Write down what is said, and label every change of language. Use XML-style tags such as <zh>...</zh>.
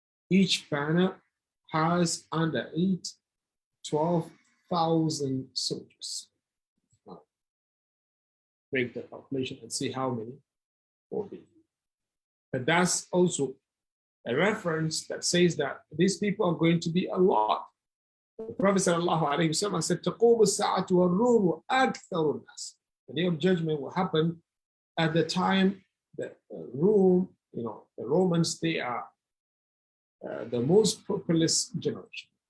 <en>Each banner has under 12,000 soldiers. Now, break the calculation and see how many will be. But that's also a reference that says that these people are going to be a lot. The Prophet ﷺ said,</en> <ar>تَقُومُ السَّاعَةُ وَالرُّومُ أَكْثَرُ النَّاسِ.</ar> <en>The Day of Judgment will happen at the time that Rome, the Romans, they are the most populous generation.</en>